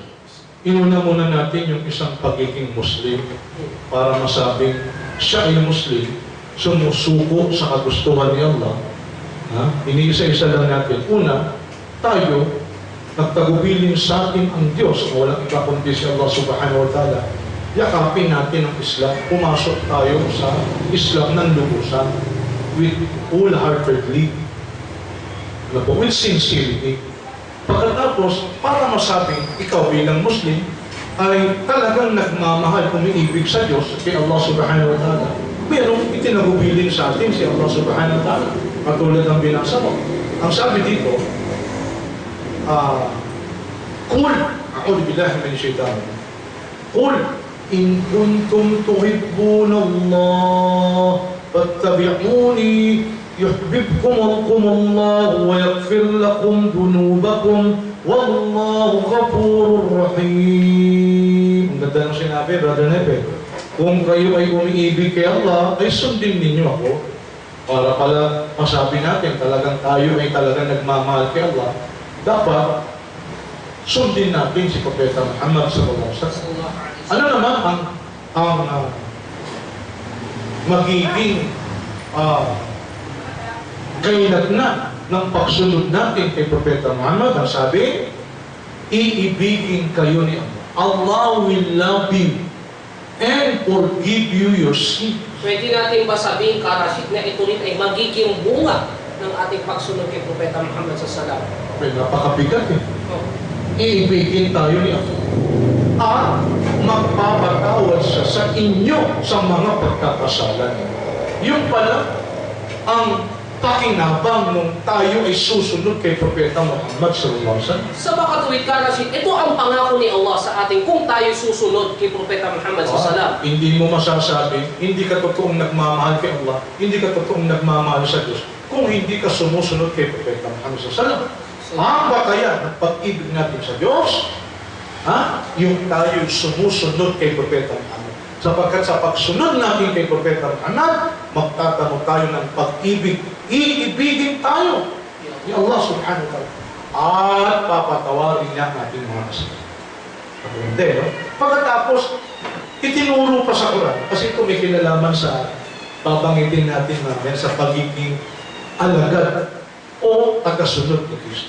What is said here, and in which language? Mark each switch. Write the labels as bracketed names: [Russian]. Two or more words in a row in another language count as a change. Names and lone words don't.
[Filipino] Inuna muna natin yung isang pagiging Muslim para masabing siya ay Muslim, sumusuko sa kagustuhan ni Allah. Iniisa-isa lang natin. Una, tayo, nagtagubilin sa atin ang Diyos na walang iba kundi si Allah [Arabic] سبحانه وتعالى. [Filipino] Yakapin natin ang Islam. Pumasok tayo sa Islam ng lubusan [English] with wholeheartedly, with sincerity. [Filipino] Pagkatapos, para masabing ikaw bilang Muslim ay talagang nagmamahal, umiibig sa Diyos kay Allah [Arabic] سبحانه وتعالى, [Filipino] merong itinagubilin sa atin si Allah [Arabic] سبحانه وتعالى. [Filipino] Katulad ng binasa mo. Ang sabi dito, [Arabic] قل أعوذ بالله من الشيطان الرجيم. قل إن كنتم تحبون الله فاتبعوني يحببكم الله ويغفر لكم ذنوبكم والله غفور رحيم. [Filipino] Ang ganda ng sinabi, Brother Nepe. Kung kayo ay umiibig kay Allah, ay sundin ninyo ako. Para pala masabi natin talagang tayo ay talagang nagmamahal kay Allah, dapat sundin natin si Propeta Muhammad [Arabic] صلى الله عليه وسلم. [Filipino] Ano naman ang magiging kainatnan ng pagsunod natin kay Propeta Muhammad? Ang sabi, iibigin kayo ni Allah. [English] Allah will love you and forgive you your sin. [Filipino] Pwede natin ba sabihin, Karasit, na ito rin ay magiging bunga ng ating pagsunod kay Propeta Muhammad [Arabic] صلى الله عليه وسلم? [Filipino] May napakabigat eh. Iibigin tayo ni Allah. At magpapatawad siya sa inyo sa mga pagkakasalan. Yung pala ang pakinabang nung tayo ay susunod kay Propeta Muhammad [Arabic] صلى الله عليه وسلم. [Filipino] Sa makatuwid, Karasit, ito ang pangako ni Allah sa ating kung tayo susunod kay Propeta Muhammad [Arabic] صلى الله عليه وسلم. [Filipino] Hindi mo masasabi, hindi ka totoong nagmamahal kay Allah, hindi ka totoong nagmamahal sa Diyos, kung hindi ka sumusunod kay Propeta Muhammad [Arabic] صلى الله عليه وسلم. [Filipino] Ang batayan ng pag-ibig natin sa Diyos, yung tayo sumusunod kay Propeta Muhammad. Sapagkat sa pagsunod natin kay Propeta Muhammad, magtatamo tayo ng pag-ibig. Iibigin tayo ni Allah [Arabic] سبحانه وتعالى. [Filipino] At papatawarin niya ang ating mga kasalanan. Hindi, no? Pagkatapos, itinuro pa sa Quran, kasi ito may kinalaman sa babanggitin natin namin sa pagiging alagad o tagasunod ni Kristo.